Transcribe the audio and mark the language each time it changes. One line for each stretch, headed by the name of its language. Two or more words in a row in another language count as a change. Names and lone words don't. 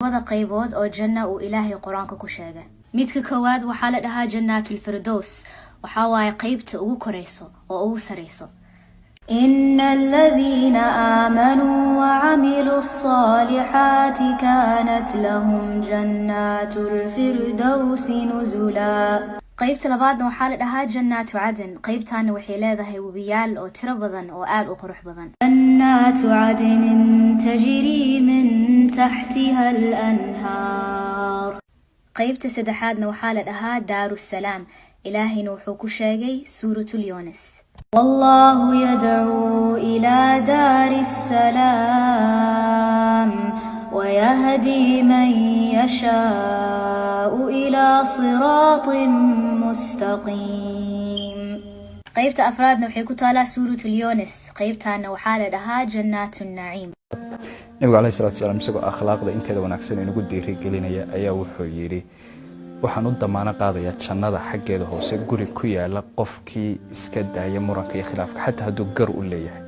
Somali: wada qaybood oo janna uu Ilaahay Quraanka ku sheegay. Midka koowaad waxaa la dhahaa Jannatul Firdaws, waxa waaye qaybta ugu koreyso oo ugu sareyso.
Arabic: إن الذين آمنوا وعملوا الصالحات كانت لهم جنات الفردوس نزلا.
Somali: qaybta labaadna waxaa la dhahaa Jannatu Aden. qaybtaana waxay leedahay webiyaal oo tiro badan oo aad u qurux badan.
Arabic: جنات عدن تجري من تحتها الأنهار.
Somali: qaybta saddexaadna waxaa la dhahaa Daarus Salaam. ilaahina wuxuu ku sheegay suuratul Yunus.
Arabic: والله يدعو إلى دار السلام ويهدي من يشاء إلى صراط مستقيم.
Somali: qaybta afraadna waxay ku taalaa suuratul Yunus. qaybtaana waxaa la dhahaa Jannatun Naciim. nabiga
Arabic: عليه الصلاة والسلام
Somali: isagoo akhlaaqda inteeda wanaagsan inagu dhiirigelinaya ayaa wuxuu yiri waxaan u damaano qaadayaa jannada xaggeeda hoose guri ku yaala qofkii iska daaya muranka iyo khilaafka xataa hadduu gar u leeyahay.